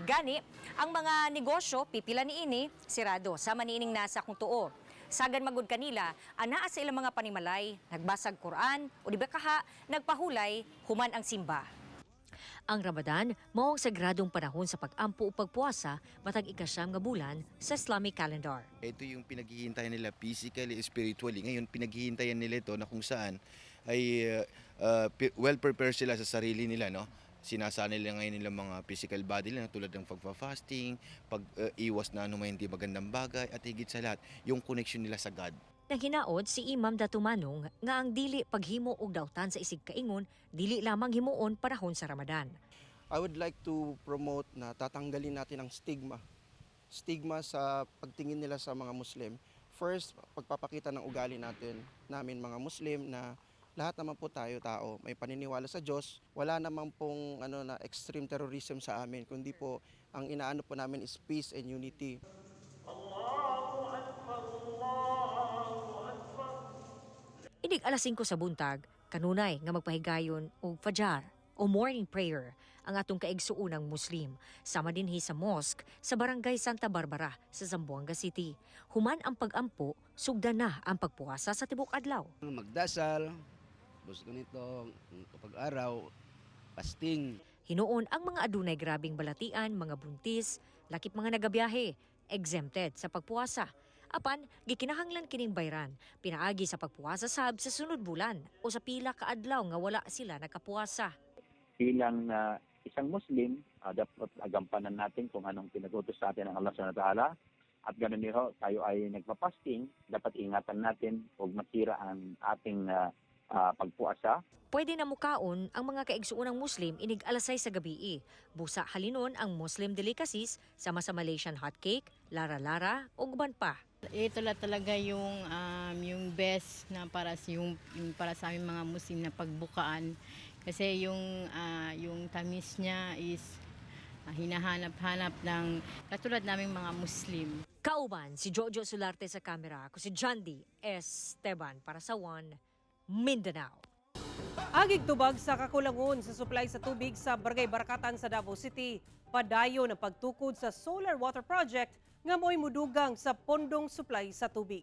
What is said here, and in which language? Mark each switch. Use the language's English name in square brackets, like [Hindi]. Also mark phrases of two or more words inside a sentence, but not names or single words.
[Cebuano] Gani, ang mga negosyo, pipila niini, sirado, sama niining nasa kung tuo. Sagan magud kanila, anaa sa ilang mga panimalay, nagbasag Quran, o di ba kaha, nagpahulay, human ang simba. Ang Ramadan, mao ang sagradong panahon sa pag-ampo o pagpuasa matag ikasyam nga bulan sa [English] Islamic calendar. [Filipino] Ito yung pinaghihintayan nila [English] physically, spiritually. [Filipino] Ngayon, pinaghihintayan nila ito na kung saan ay well-prepared sila sa sarili nila, no? Sinasana nila ngayon nilang mga [English] physical body [Filipino] nila tulad ng pagpa-fasting, pag-iwas na may hindi magandang bagay, at higit sa lahat, yung connection nila sa God. [Cebuano] Naghinaod si Imam Datumanong nga ang dili paghimo og dautan sa isig kaingon, dili lamang himuon panahon sa Ramadan. [English] I would like to promote [Filipino] na tatanggalin natin ang stigma. Stigma sa pagtingin nila sa mga Muslim. First, pagpapakita ng ugali namin mga Muslim na lahat naman po tayo tao, may paniniwala sa Diyos. Wala naman pong na [English] extreme terrorism [Filipino] sa amin, kundi po ang inaano po namin is [English] peace and unity. [Cebuano] Inig alas 5 sa buntag, kanunay nga magpahigayon og fajar o [English] morning prayer [Cebuano] ang atong kaigsuunang Muslim. Sama dinhi sa mosque sa Barangay Santa Barbara sa Zamboanga City. Human ang pag-ampo, sugdan na ang pagpuasa sa tibok adlaw. [Filipino] Magdasal, bus ganito, kapag araw, [English] fasting. [Cebuano] Hinuon ang mga adunay grabing balatian, mga buntis, lakip mga nagabiyahe, exempted sa pagpuasa. Apan, gikinahanglan kining bayran, pinaagi sa pagpuasa sab sa sunod bulan o sa pila ka adlaw nga wala sila nakapuasa. [Filipino] Bilang isang Muslim, dapat agampanan natin kung anong pinag-utos sa atin ng Allah [Arabic] سبحانه وتعالى. [Filipino] At ganoon din ho, tayo ay nagpa-fasting, dapat ingatan natin huwag masira ang ating pagpuasa. [Cebuano] Pwede na mukaon ang mga kaigsuunang Muslim inig alas 6 sa gabi. Busa halinon ang [English] Muslim delicacies [Cebuano] sama sa [English] Malaysian hot cake, [Cebuano] lara-lara o guban pa. [Filipino] Ito lang talaga yung best na para sa aming mga Muslim na pagbukaan. Kasi yung tamis niya is hinahanap-hanap ng katulad naming mga Muslim. [Cebuano] Kauban si Jojo Solarte sa kamera, ako si Jandy Esteban para sa One Mindanao. Agig tubag sa kakulangon sa supply sa tubig sa Barangay Barakatan sa Davao City. Padayo ng pagtukod sa [English] solar water project [Cebuano] nga mo'y mudugang sa pondong supply sa tubig.